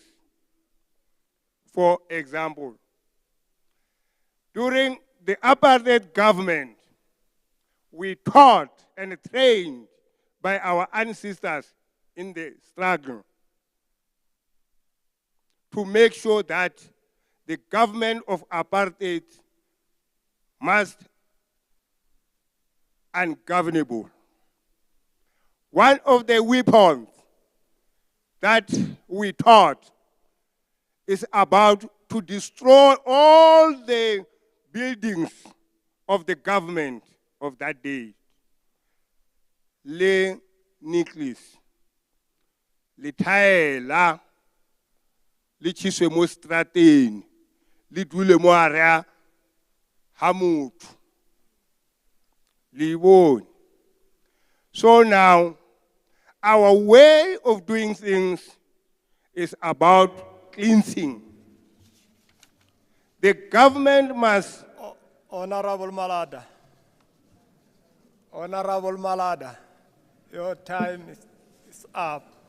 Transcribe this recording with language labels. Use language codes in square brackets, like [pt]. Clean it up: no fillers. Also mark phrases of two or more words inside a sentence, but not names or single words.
[en] For example, during the apartheid government, we taught and trained by our ancestors in the struggle to make sure that the government of apartheid must ungovernable. One of the weapons that we taught is about to destroy all the buildings of the government of that day. [tn] Le nucleus, le thaela, le chiswe mo strateng, le dule mo area ha motho. Le bone. [en] So now, our way of doing things is about cleansing. The government must... Honorable Malada. Honorable Malada, your time is up.